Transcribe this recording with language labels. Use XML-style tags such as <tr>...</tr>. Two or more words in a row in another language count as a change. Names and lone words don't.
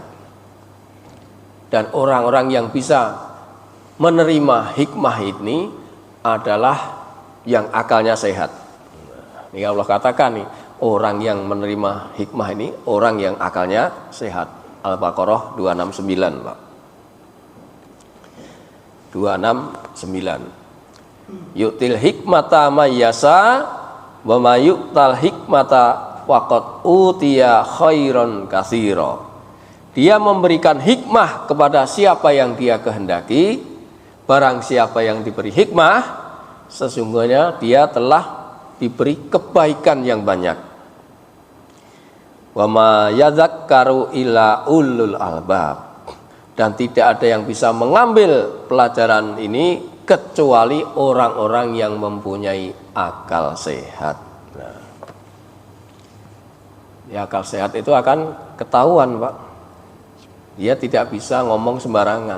<id>Dan orang-orang yang bisa menerima hikmah ini adalah yang akalnya sehat. Ini Allah katakan nih, orang yang menerima hikmah ini orang yang akalnya sehat. Al-Baqarah 269, Pak. 269.</id> <ar>يؤتي الحكمة من يشاء ومن يؤت الحكمة فقد أوتي خيرا كثيرا.</ar> <id>Dia memberikan hikmah kepada siapa yang dia kehendaki. Barang siapa yang diberi hikmah, sesungguhnya dia telah diberi kebaikan yang banyak.</id> <ar>وما يذكر إلا أولو الألباب.</ar> <id>Dan tidak ada yang bisa mengambil pelajaran ini kecuali orang-orang yang mempunyai akal sehat. Ya, akal sehat itu akan ketahuan, Pak. Dia tidak bisa ngomong sembarangan.</id>